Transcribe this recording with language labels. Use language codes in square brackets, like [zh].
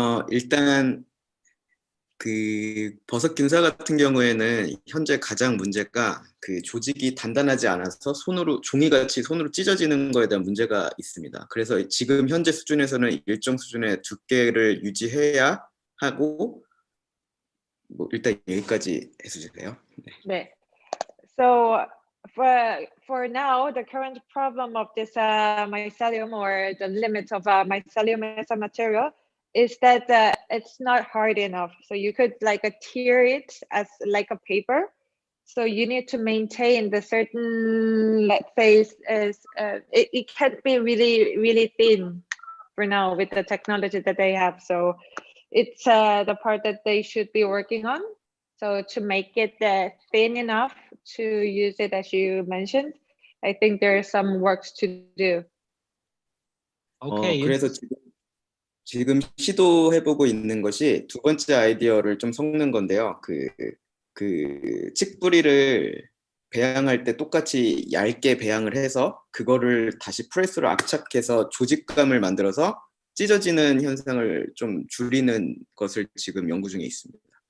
[ko] 일단 그 버섯 균사 같은 경우에는 현재 가장 문제가 그 조직이 단단하지 않아서 종이같이 손으로 찢어지는 거에 대한 문제가 있습니다. 그래서 지금 현재 수준에서는 일정 수준의 두께를 유지해야 하고, 뭐 일단 여기까지 해주세요. 네. [en] So for now, the current problem of this mycelium, or the limit of mycelium as a material, is that it's not hard enough. So you could like tear it as like a paper. So you need to maintain the certain, let's say, it can't be really, really thin for now with the technology that they have. So it's the part that they should be working on. So to make it thin enough to use it, as you mentioned, I think there are some works to do. Okay. [ko] 그래서 지금 시도해보고 있는 것이 두 번째 아이디어를 좀 섞는 건데요. 그 칡뿌리를 배양할 때 똑같이 얇게 배양을 해서 그거를 다시 프레스로 압착해서 조직감을 만들어서 찢어지는 현상을 좀 줄이는 것을 지금 연구 중에 있습니다.